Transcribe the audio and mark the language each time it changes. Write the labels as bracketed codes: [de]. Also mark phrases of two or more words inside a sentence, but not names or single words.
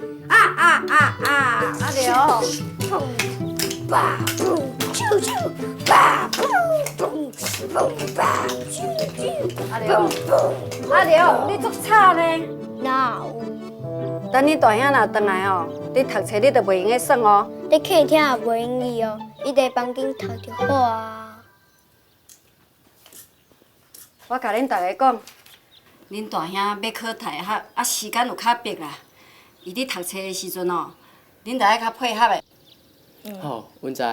[nan] 阿刘，砰吧砰，啾啾吧砰砰砰吧啾啾，阿刘，你足吵呢？哪有？等你大兄若回来哦，你读册你就袂用个算哦。你客厅也袂用伊哦，伊伫房间读就好啊。我甲恁大家讲，恁大兄要考大学，啊时间有较迫啦。伊伫读册的时阵哦，恁着爱较配合的。好，阮知。